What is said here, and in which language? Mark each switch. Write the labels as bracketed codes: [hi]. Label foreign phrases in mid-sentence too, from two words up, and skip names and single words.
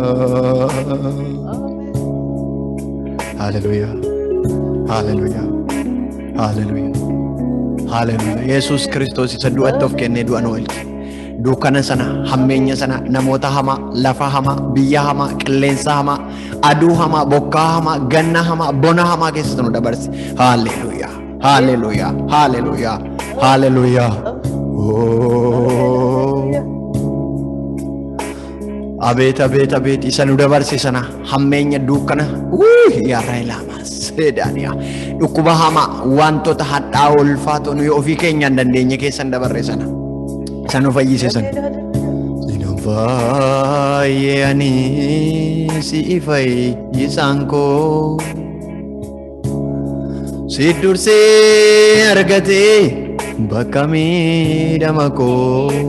[om] Hallelujah, hallelujah, hallelujah, hallelujah. Yesus Kristos isa du'atti of kennee du'a nu oolche. Dukkana sana, hammeenya sana, namoota hamaa, lafa hamaa, biyya hamaa, qilleensa hamaa, aduu hamaa, bokkaa hamaa, ganna hamaa, bona hamaa keessatti nu dabarse. Hallelujah, hallelujah, hallelujah, hallelujah. Abet, abet, abet, isa nu dabarse sana hammeenya dukkana yaarraa ilaamaa seedaaniyaa dhukkuba hamaa wantoota hadhaa ulfaatoo nuyi ofii keenya hin dandeenye keessan dabarre sana isa nu fayyise sana. Sinan fayyanii si fayyisaan koo si dursee argatee bakka miidhama koo.